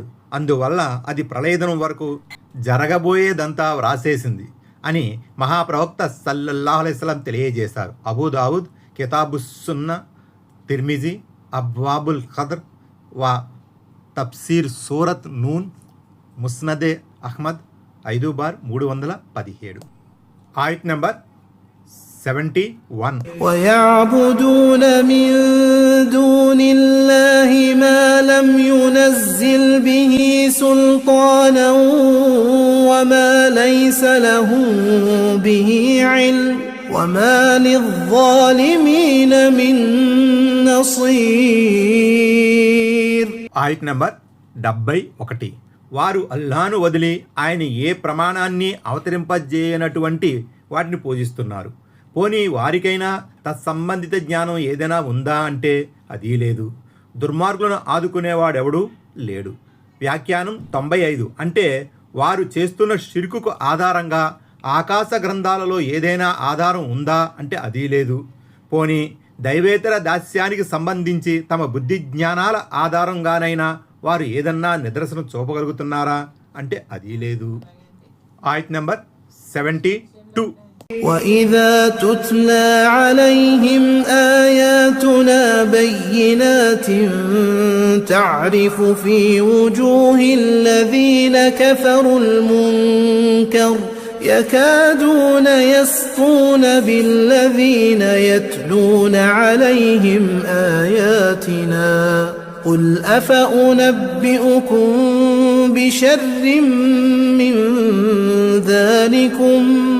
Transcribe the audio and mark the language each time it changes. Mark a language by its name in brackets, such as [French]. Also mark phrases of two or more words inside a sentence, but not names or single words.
[Telugu] అందువల్ల అది ప్రళయదినం వరకు జరగబోయేదంతా వ్రాసేసింది అని మహాప్రవక్త [Arabic] صلى الله عليه وسلم [Telugu] తెలియజేశారు. అబూ దావుద్ కితాబుస్సున్న, తిర్మిజీ అబ్వాబుల్ ఖద్ర్ వా తఫ్సీర్ సూరత్ నూన్, ముస్నదే అహ్మద్ 5/317. ఆయత్ నెంబర్ 71. [Arabic] ويعبدون من دون الله ما لم ينزل به سلطانا وما ليس لهم به علم وما للظالمين من نصير. [Telugu] ఆయత్ నెంబర్ 71. వారు అల్లాను వదిలి ఆయన ఏ ప్రమాణాన్ని అవతరింపజేయనటువంటి వాటిని పూజిస్తున్నారు. పోనీ వారికైనా తత్సంబంధిత జ్ఞానం ఏదైనా ఉందా అంటే అదీ లేదు. దుర్మార్గులను ఆదుకునేవాడెవడూ లేడు. వ్యాఖ్యానం 95. అంటే వారు చేస్తున్న షిర్కుకు ఆధారంగా ఆకాశ గ్రంథాలలో ఏదైనా ఆధారం ఉందా అంటే అదీ లేదు. పోనీ దైవేతర దాస్యానికి సంబంధించి తమ బుద్ధి జ్ఞానాల ఆధారంగానైనా వారు ఏదన్నా నిదర్శనం చూపగలుగుతున్నారా అంటే అదీ లేదు. ఆయత్ నెంబర్ 72. [Arabic] وَإِذَا تُتْلَى عَلَيْهِمْ آيَاتُنَا بَيِّنَاتٍ تَعْرِفُ فِي وُجُوهِ الَّذِينَ كَفَرُوا الْمُنكَرَ يَكَادُونَ يَسْطُونَ بِالَّذِينَ يَتْلُونَ عَلَيْهِمْ آيَاتِنَا قُلْ أَفَأُنَبِّئُكُم بِشَرٍّ مِّن ذَلِكُمْ